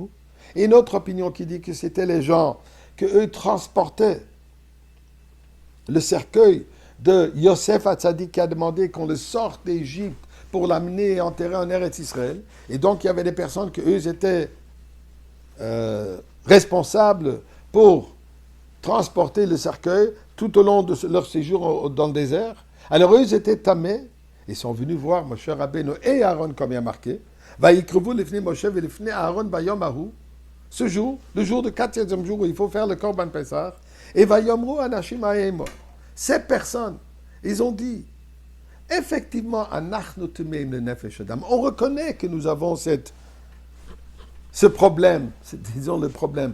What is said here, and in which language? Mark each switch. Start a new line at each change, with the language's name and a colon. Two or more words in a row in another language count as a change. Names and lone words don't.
French: Et une autre opinion qui dit que c'était les gens qu'eux transportaient le cercueil de Yosef Hatzadik qui a demandé qu'on le sorte d'Égypte pour l'amener et enterrer en Eretz Israël. Et donc, il y avait des personnes qu'eux étaient responsables pour transporter le cercueil tout au long de leur séjour dans le désert. Alors, eux étaient tamés et sont venus voir Moshe Rabbeinu et Aaron, comme il y a marqué.
Hebrew: ויקרבו לפני משה ולפני אהרן ביום ההוא.
French: Ce jour, le jour du 4e jour où il faut faire le
Hebrew: קרבן פסח,
French: et
Hebrew: ויאמרו האנשים ההמה.
French: Ces personnes, ils ont dit, effectivement,
Hebrew: אנחנו טמאים לנפש אדם.
French: On reconnaît que nous avons ce problème, disons le problème.